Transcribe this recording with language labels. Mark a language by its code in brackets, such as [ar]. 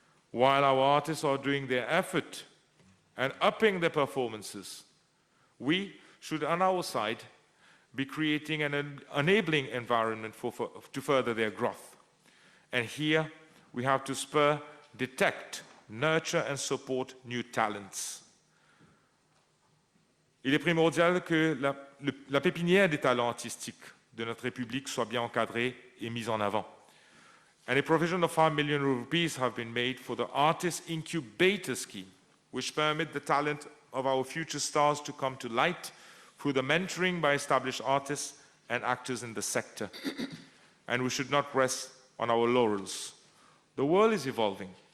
[en] While our artists are doing their effort and upping their performances, we should, on our side, be creating an enabling environment to further their growth. And here, we have to spur, detect, nurture, and support new talents. [fr] Il est primordial que la pépinière des talents artistiques de notre République soit bien encadrée et mise en avant. [en] And a provision of 5 million rupees have been made for the Artist Incubator Scheme, which permit the talent of our future stars to come to light through the mentoring by established artists and actors in the sector. And we should not rest on our laurels. The world is evolving.